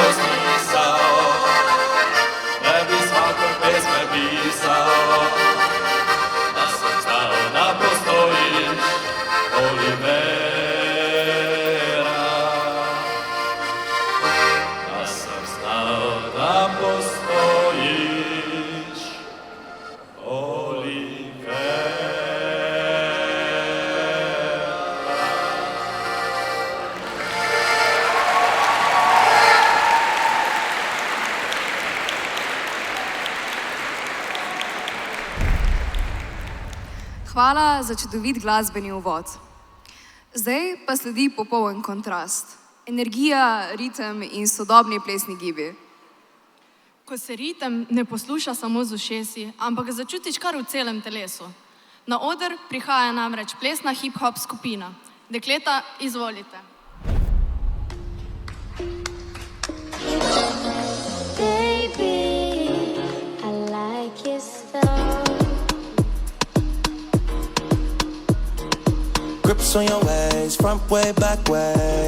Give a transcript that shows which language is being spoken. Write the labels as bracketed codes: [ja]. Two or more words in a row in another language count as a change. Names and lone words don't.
[sr] smisao, ne bi svakoj pesme pisao, da sam znao da postojiš, Olivera. Da sam znao da postojiš, Olivera. [sl] Hvala za čudovit glasbeni uvod. Zdaj pa sledi popoln kontrast. Energija, ritem in sodobni plesni gibi. Ko se ritem ne posluša samo z ušesi, ampak ga začutiš kar v celem telesu. Na oder prihaja namreč plesna hip-hop skupina. Dekleta, izvolite. [en] Baby, I like your style. Grips on your ways, front way, back way.